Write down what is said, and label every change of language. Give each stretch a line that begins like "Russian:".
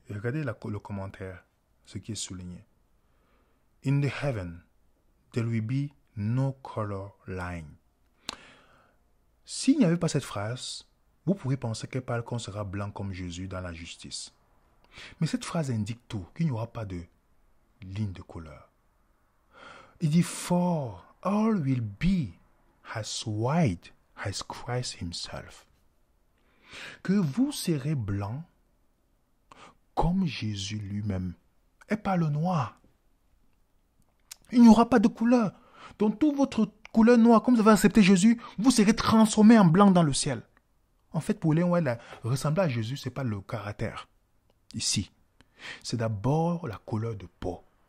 French: Et regardez le commentaire, ce qui est souligné.
English: In the heaven, there will be no color line.
French: S'il n'y avait pas cette phrase, vous pourriez penser qu'elle parle qu'on sera blanc comme Jésus dans la justice. Mais cette phrase indique tout, qu'il n'y aura pas de ligne de couleur. Il dit,
English: for all will be as white as Christ himself.
French: Que vous serez blanc comme Jésus lui-même. Et pas le noir. Il n'y aura pas de couleur. Donc toute votre couleur noire, comme vous avez accepté Jésus, vous serez transformé en blanc dans le ciel. En fait, pour les ouais, ressembler à Jésus, ce n'est pas le caractère. Ici, c'est d'abord la couleur de peau.